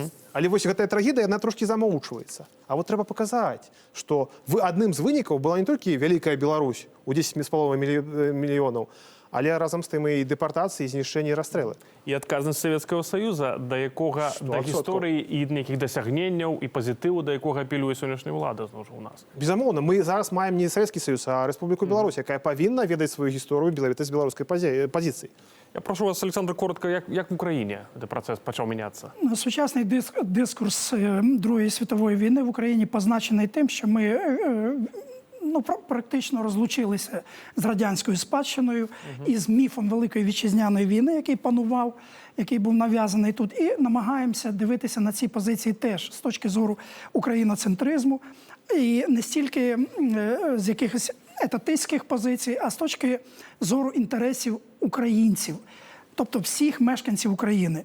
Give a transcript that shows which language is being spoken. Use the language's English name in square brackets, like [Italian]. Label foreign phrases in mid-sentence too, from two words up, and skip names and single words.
[Belarusian] Але вось гэтая трагедыя, яна трошкі замоўчваецца. А вот трэба паказаць, што адным з вынікаў была не толькі вялікая Беларусь у 10,5 мільёнаў, але разам з тым і дэпартацыі, знішчэнні і расстрэлы. І адказнасць Савецкага Саюза, да якога, да гісторыі і нейкіх дасягненняў і пазітыву, да якога апелюе сённяшняя ўлада зноў у нас. Безумоўна, мы зараз маем не Савецкі Саюз, а Рэспубліку Беларусь, якая павінна ведаць сваю гісторыю, ведаць беларускай пазіцыі. [Ukrainian] Я прошу вас, Олександр, коротко, як в Україні цей процес почав мінятися? Сучасний дискурс Другої світової війни в Україні позначений тим, що ми практично розлучилися з радянською спадщиною і з міфом Великої Вітчизняної війни, який панував, який був нав'язаний тут, і намагаємося дивитися на ці позиції теж з точки зору україноцентризму, і не стільки з якихось етатистських позицій, а з точки зору інтересів українців, тобто всіх мешканців України.